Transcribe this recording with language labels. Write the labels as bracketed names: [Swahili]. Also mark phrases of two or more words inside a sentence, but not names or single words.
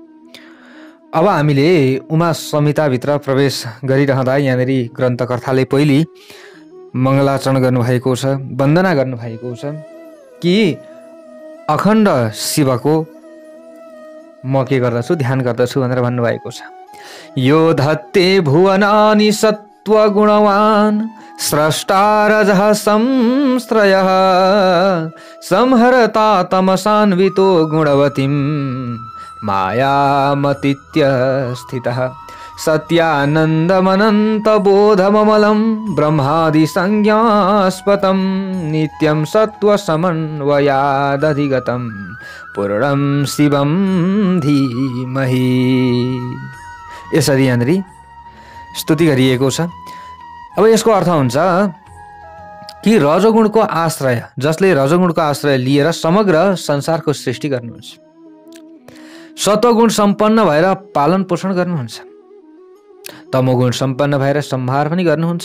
[Nepali] अब हामीले उमा संहिताभित्र प्रवेश गरिरहँदा यहाँनिर ग्रन्थकर्ताले पहिले मङ्गलाचरण गर्नुभएको छ, वन्दना गर्नुभएको छ कि अखण्ड शिवको म के गर्दछु, ध्यान गर्दछु भनेर भन्नुभएको छ। [Sanskrit] यो धत्ते भुवनानि सत्त्वगुणवान् स्रष्टा रजः संश्रयः संहरता तमसान्वितो गुणवतीं मायामतीत्य स्थितः सत्यानन्दमनन्तबोधममलं ब्रह्मादिसंज्ञास्पदं नित्यं सत्त्वसमन्वयादधिगतं पूर्णं शिवं धीमहि। [Nepali] यसरी यहाँनिर स्तुति गरिएको छ। अब यसको अर्थ हुन्छ कि रजोगुणको आश्रय, जसले रजोगुणको आश्रय लिएर समग्र संसारको सृष्टि गर्नुहुन्छ, सत्वगुण सम्पन्न भएर पालन पोषण गर्नुहुन्छ, तमोगुण सम्पन्न भएर संहार पनि गर्नुहुन्छ।